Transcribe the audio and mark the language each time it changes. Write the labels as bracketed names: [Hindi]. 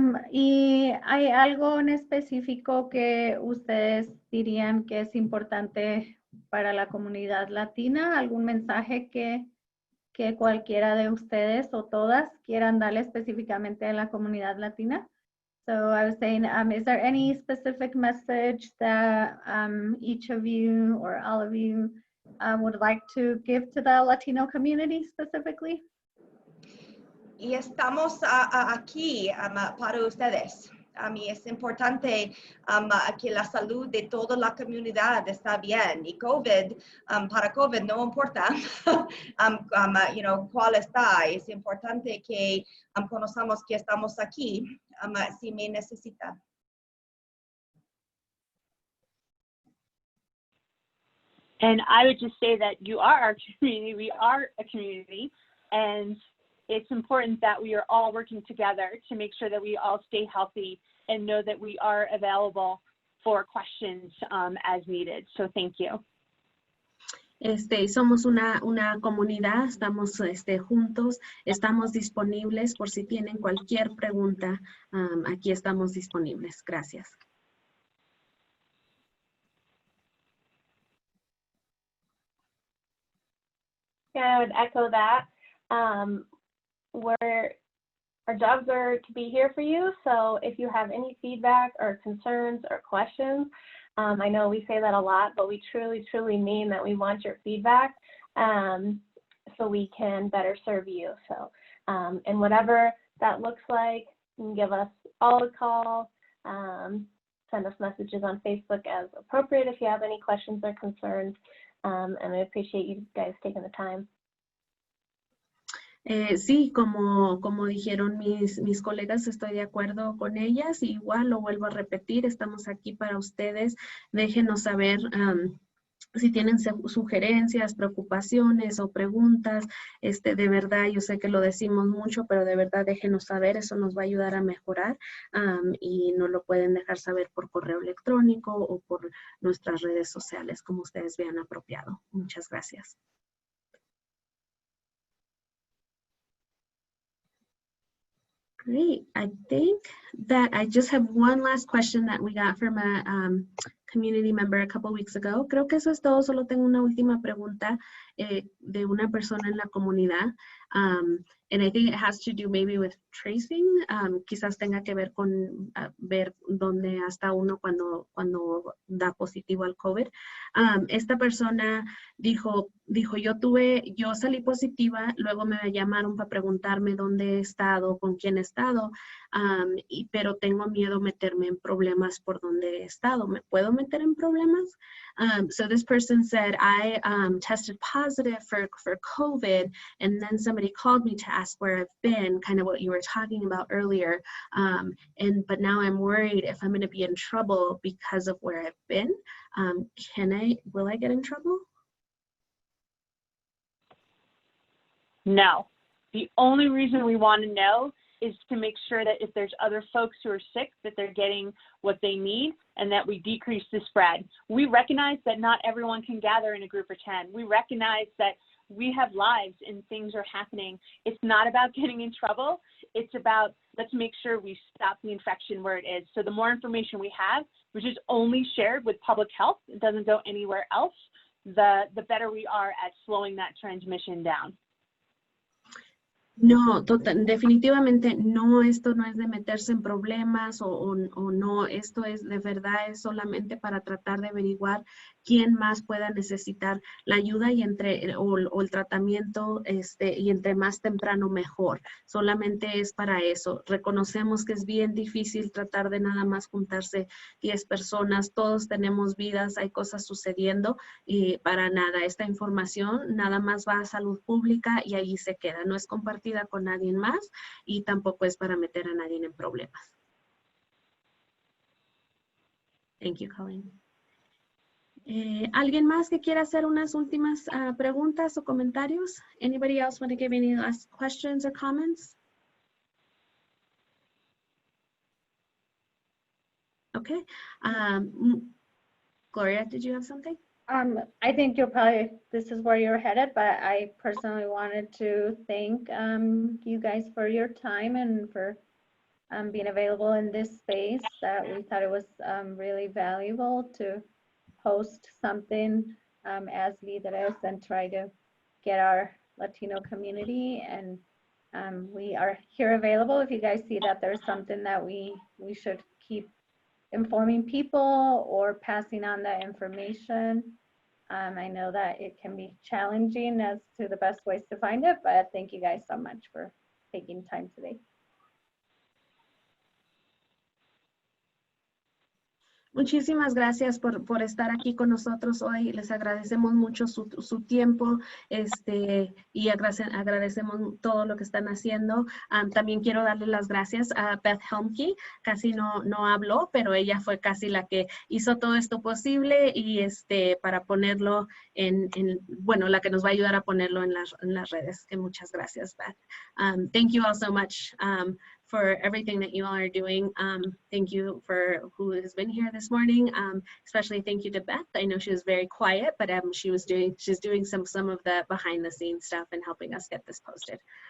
[Spanish] ¿Y hay algo en específico que ustedes dirían que es importante para la comunidad latina? ¿Algún mensaje que cualquiera de ustedes o todas quieran darle específicamente a la comunidad latina? [English] So I was saying, is there any specific message that each of you or all of you would like to give to the Latino community specifically? [Spanish] Y estamos aquí para ustedes. Es importante que la salud de toda la comunidad está bien. Y para COVID no importa cuál está. Es importante que conozcamos que estamos aquí si me necesita. [English] And I would just say that you are our community. We are a community. And it's important that we are all working together to make sure that we all stay healthy and know that we are available for questions as needed. So thank you. Somos una comunidad, estamos juntos, estamos disponibles por si tienen cualquier pregunta. Aquí estamos disponibles. Gracias. Yeah, I would echo that. Our jobs are to be here for you. So if you have any feedback or concerns or questions, I know we say that a lot, but we truly, truly mean that we want your feedback so we can better serve you. So, and whatever that looks like, you can give us all a call, send us messages on Facebook as appropriate if you have any questions or concerns. And I appreciate you guys taking the time. [Spanish] Sí, como dijeron mis colegas, estoy de acuerdo con ellas. Igual lo vuelvo a repetir, estamos aquí para ustedes. Déjenos saber si tienen sugerencias, preocupaciones o preguntas. De verdad, yo sé que lo decimos mucho, pero de verdad déjenos saber, eso nos va a ayudar a mejorar y nos lo pueden dejar saber por correo electrónico o por nuestras redes sociales, como ustedes vean apropiado. Muchas gracias. [English] Great. I think that I just have one last question that we got from a community member a couple weeks ago. [Spanish] Creo que eso es todo. Solo tengo una última pregunta de una persona en la comunidad. [English] And I think it has to do maybe with tracing. [Spanish] Quizás tenga que ver con ver dónde está uno cuando da positivo al COVID. Esta persona dijo, yo salí positiva, luego me llamaron para preguntarme dónde he estado, con quién he estado, pero tengo miedo meterme en problemas por donde he estado. ¿Me puedo meter en problemas? [English] So this person said, I tested positive positive for COVID, and then somebody called me to ask where I've been, kind of what you were talking about earlier. But now I'm worried if I'm going to be in trouble because of where I've been. Will I get in trouble? No. The only reason we want to know is to make sure that if there's other folks who are sick, that they're getting what they need and that we decrease the spread. We recognize that not everyone can gather in a group of 10. We recognize that we have lives and things are happening. It's not about getting in trouble. It's about, let's make sure we stop the infection where it is. So the more information we have, which is only shared with public health, it doesn't go anywhere else, the better we are at slowing that transmission down. [Spanish] No, definitivamente no, esto no es de meterse en problemas o no, esto es de verdad, es solamente para tratar de averiguar quién más pueda necesitar la ayuda y o el tratamiento, y entre más temprano mejor. Solamente es para eso. Reconocemos que es bien difícil tratar de nada más juntarse 10 personas, todos tenemos vidas, hay cosas sucediendo y para nada, esta información nada más va a salud pública y ahí se queda, no es compartida con nadie más y tampoco es para meter a nadie en problemas. [English] Thank you, Colleen. [Spanish] ¿Alguien más que quiera hacer unas últimas preguntas o comentarios? [English] Anybody else want to give any last questions or comments? Okay. Gloria, did you have something? I think this is where you're headed, but I personally wanted to thank you guys for your time and for being available in this space. We thought it was really valuable to host something as Lideres and try to get our Latino community. And we are here available if you guys see that there's something that we should keep informing people or passing on that information. I know that it can be challenging as to the best ways to find it, but thank you guys so much for taking time today. [Spanish] Muchísimas gracias por estar aquí con nosotros hoy. Les agradecemos mucho su tiempo y agradecemos todo lo que están haciendo. También quiero darle las gracias a Beth Helmke. Casi no habló, pero ella fue casi la que hizo todo esto posible y para ponerlo bueno, la que nos va a ayudar a ponerlo en las redes. Que muchas gracias, Beth. [English] Thank you all so much. For everything that you all are doing. Thank you for who has been here this morning. Especially thank you to Beth. I know she was very quiet, but she's doing some of the behind the scenes stuff and helping us get this posted.